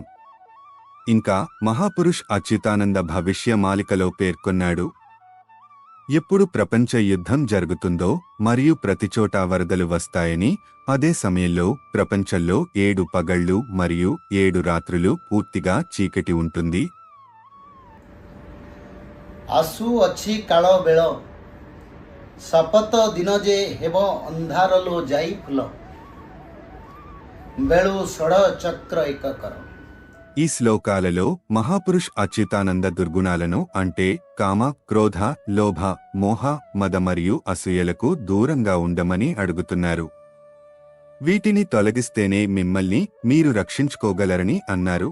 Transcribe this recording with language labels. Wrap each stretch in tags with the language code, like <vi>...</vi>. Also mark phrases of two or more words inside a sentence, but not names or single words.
<te>ఇంకా మహాపురుష్ అచ్యుతానంద భవిష్య మాలికలో పేర్కొన్నాడు, ఎప్పుడు ప్రపంచ యుద్ధం జరుగుతుందో మరియు ప్రతిచోటా వరదలు వస్తాయని, అదే సమయంలో ప్రపంచంలో 7 పగళ్లు మరియు 7 రాత్రులు పూర్తిగా చీకటి ఉంటుంది.</te> <or>ଆସୁ ଅଛି କାଳ ବେଳ ଶପଥ ଦିନ ଯେ ହେବ ଅନ୍ଧାରଲୋ ଯାଇ ଫୁଲ ବେଳୁ ଷଡ଼ ଚକ୍ର ଏକକର.</or> <te>ఈ శ్లోకాలలో మహాపురుష్ అచ్యుతానంద దుర్గుణాలను అంటే కామ, క్రోధ, లోభ, మోహ, మద మరియు అసూయలకు దూరంగా ఉండమని అడుగుతున్నారు. వీటిని తొలగిస్తేనే మిమ్మల్ని మీరు రక్షించుకోగలరని అన్నారు.</te>